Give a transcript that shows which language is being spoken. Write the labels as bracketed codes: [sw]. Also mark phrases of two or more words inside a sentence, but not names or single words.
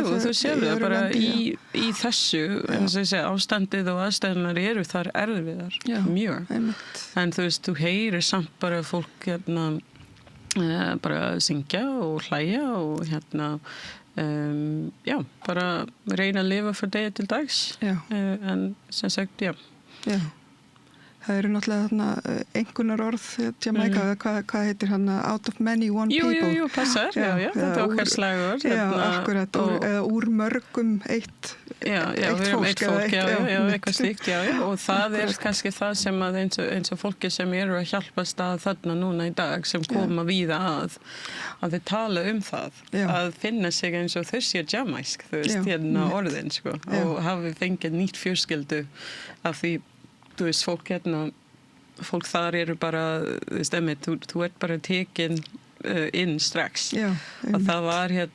[is] þú sér það bara í þessu eins og ég segi, ástandið og aðstæðunar eru þar erfiðar mjög, en þú veist, þú heyrir samt bara fólk bara syngja og hlæja og bara reyna að lifa frá degi til dags en sem sagt, það eru náttúrulega einhverjar orð Jamaica, hvað heitir [en] out of many one people [is] Jú, passar, þetta okkar slagord akkurat, eða úr mörgum eitt fólk eitthvað slíkt, og það kannski það sem að eins og fólki sem eru að hjálpast að þarna núna í dag sem koma víða að þeir tala það að finna sig eins og þau sé jamaisk, þú veist, orðin, sko, og hafi fengið nýtt fjölskyldu af því, þú veist, fólk þar eru bara, þú bara tekin inn strax og það var